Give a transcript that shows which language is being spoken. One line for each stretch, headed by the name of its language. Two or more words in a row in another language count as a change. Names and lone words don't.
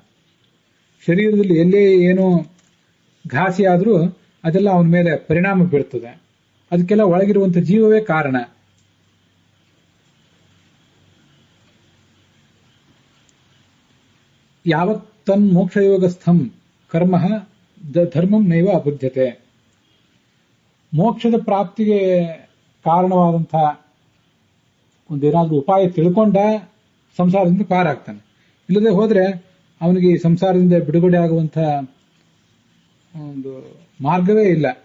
Kannada: ಶರೀರದಲ್ಲಿ ಎಲ್ಲೇ ಏನೋ ಘಾಸಿ ಆದರೂ ಅದೆಲ್ಲ ಅವನ ಮೇಲೆ ಪರಿಣಾಮ ಬೀರ್ತದೆ. ಅದಕ್ಕೆಲ್ಲ ಒಳಗಿರುವಂತಹ ಜೀವವೇ ಕಾರಣ.
Sanskrit: ಯಾವತ್ ತನ್ ಮೋಕ್ಷಯೋಗಸ್ಥಂ ಕರ್ಮ ಧರ್ಮಂ ನೈವ ಅಬುಧ್ಯತೆ.
Kannada: ಮೋಕ್ಷದ ಪ್ರಾಪ್ತಿಗೆ ಕಾರಣವಾದಂತಹ ಒಂದೇನಾದ್ರೂ ಉಪಾಯ ತಿಳ್ಕೊಂಡ ಸಂಸಾರದಿಂದ ಪಾರಾಗ್ತಾನೆ. ಇಲ್ಲದೆ ಹೋದ್ರೆ ಅವನಿಗೆ ಈ ಸಂಸಾರದಿಂದ ಬಿಡುಗಡೆ ಆಗುವಂತಹ ಒಂದು ಮಾರ್ಗವೇ ಇಲ್ಲ.